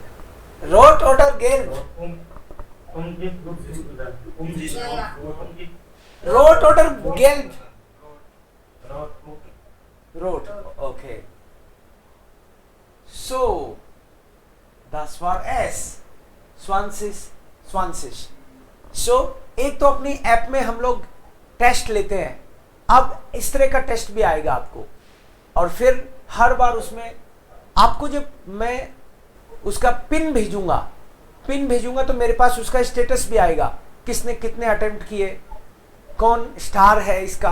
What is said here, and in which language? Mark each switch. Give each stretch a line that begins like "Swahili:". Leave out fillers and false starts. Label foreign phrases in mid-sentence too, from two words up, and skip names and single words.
German: Rot oder gelb? Rot oder gelb? Rot. Okay. So, das war es. 2020. So,
Hindi: एक तो अपनी ऐप में हम लोग टेस्ट लेते हैं. अब इस तरह का टेस्ट भी आएगा आपको, और फिर हर बार उसमें आपको जब मैं उसका पिन भेजूंगा तो मेरे पास उसका स्टेटस भी आएगा, किसने कितने अटेम्प्ट किए, कौन स्टार है इसका.